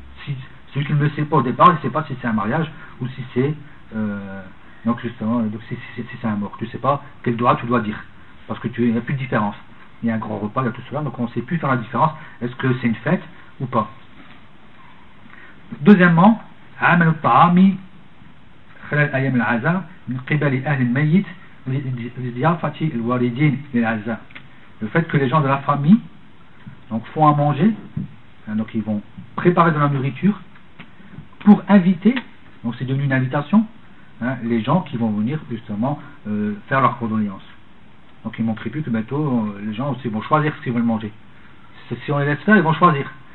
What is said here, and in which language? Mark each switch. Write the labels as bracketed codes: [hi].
[fr] Si celui qui ne le sait pas au départ, il ne sait pas si c'est un mariage ou si c'est. Donc justement, donc si c'est un mort, tu ne sais pas quel doigt tu dois dire. Parce que tu n'as plus de différence. Il y a un grand repas, il y a tout cela, donc on ne sait plus faire la différence. Est-ce que c'est une fête ou pas? Deuxièmement, [ar] عمل الطعام خلال أيام العزاء من قبل أهل الميت لضيافة الوالدين للعزاء. [fr] Le fait que les gens de la famille donc font à manger, hein, donc ils vont préparer de la nourriture pour inviter, donc c'est devenu une invitation, hein, les gens qui vont venir justement faire leur condoléance. Donc ils montrent plus que bientôt les gens aussi vont choisir ce qu'ils veulent manger. Si on les laisse faire, ils vont choisir.